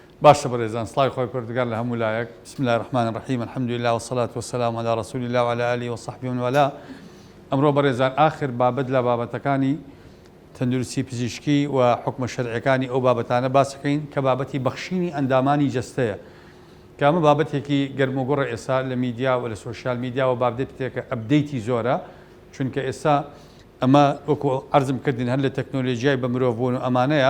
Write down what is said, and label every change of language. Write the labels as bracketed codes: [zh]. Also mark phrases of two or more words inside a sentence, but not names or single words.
[ckb] باشە بەڕێزان سڵای خۆی پەروەردگار لە هەموو لایەک. [ar] بسم الله الرحمن الرحیم الحمد لله والصلاة والسلام على رسول الله وعلى آله وصحبه ومن والاه. [ckb] ئەمڕۆ بەڕێزان ئاخر بابەت لە بابەتەکانی تەندروستی پزیشکی و حکمە شەرعیەکانی ئەو بابەتانە باسەکەین کە بابەتی بەخشینی ئەندامانی جەستەیە، کە ئەمە بابەتێکی گەرموگوڕە ئێستا لە میدیا و لە [en] social media [ckb] و بابەتێکە ئەپدەیتی زۆرە، چونکە ئێستا ئەمە وەکو عەرزم کردین هەر لە تەکنۆلۆژیای بە مرۆڤبوون و ئەمانەیە.